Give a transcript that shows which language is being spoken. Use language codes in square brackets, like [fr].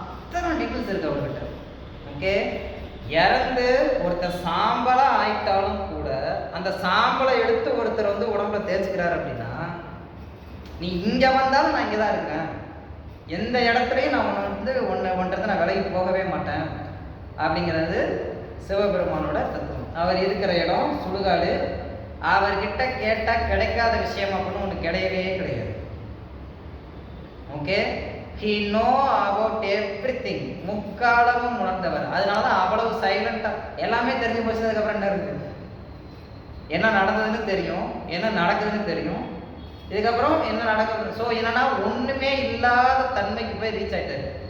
[ta] அத்தனை டீட்டெயில்ஸ் இருக்கு அவர்கிட்ட. ஓகே, இறந்து ஒருத்தர் சாம்பலாக ஆயிட்டாலும் கூட அந்த சாம்பலை எடுத்து ஒருத்தர் வந்து உடம்புல தேய்ச்சிக்கிறார் அப்படின்னா நீ இங்கே வந்தாலும் நான் இங்கே தான் இருக்கேன், எந்த இடத்துலையும் நான் ஒன்றது நான் விலகி போகவே மாட்டேன் அப்படிங்கிறது சிவபெருமானோட தத்துவம். அவர் இருக்கிற இடம் சுடுகாடு. அவர்கிட்ட கேட்டால் கிடைக்காத விஷயம் அப்படின்னு ஒன்று கிடையவே கிடையாது. [en] Okay, he know about everything. [ta] முக்காலமும் உணர்ந்தவர். அதனால தான் அவ்வளவு சைலண்டாக எல்லாமே தெரிஞ்சு போச்சதுக்கப்புறம் என்ன இருக்குது, என்ன நடந்ததுன்னு தெரியும், என்ன நடக்குதுன்னு தெரியும், இதுக்கப்புறம் என்ன நடக்குது. ஸோ என்னன்னா ஒன்றுமே இல்லாத தன்மைக்கு போய் ரீச் ஆகிட்டாரு.